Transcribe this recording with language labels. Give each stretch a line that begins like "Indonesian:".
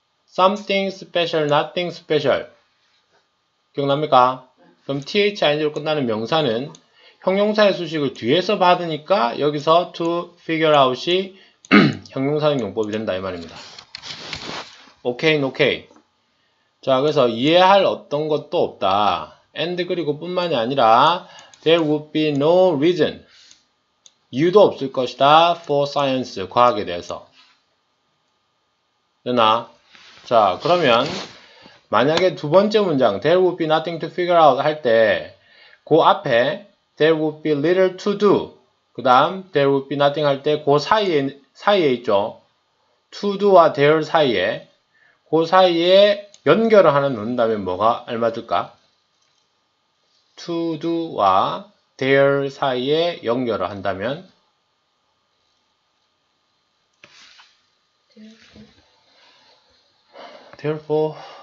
English: something special, nothing special.
Korean: 기억납니까? 그럼 thing로 끝나는 명사는 형용사의 수식을 뒤에서 받으니까 여기서
English: to figure out
Korean: 이 형용사적 용법이 된다 이 말입니다. 오케이, 오케이. 자, 그래서 이해할 어떤 것도 없다.
English: and
Korean: 그리고 뿐만이 아니라
English: there would be no reason.
Korean: 이유도 없을 것이다.
English: for science.
Korean: 과학에 대해서. 되나? 자, 그러면 만약에 두 번째 문장
English: there would be nothing to figure out
Korean: 할 때 그 앞에
English: there would be little to do.
Korean: 그 다음
English: there would be nothing
Korean: 할 때 그 사이에 있죠. to do와 there 사이에 그 사이에 연결을 하나 넣는다면 뭐가 알맞을까? to do와 there 사이에 연결을 한다면 therefore.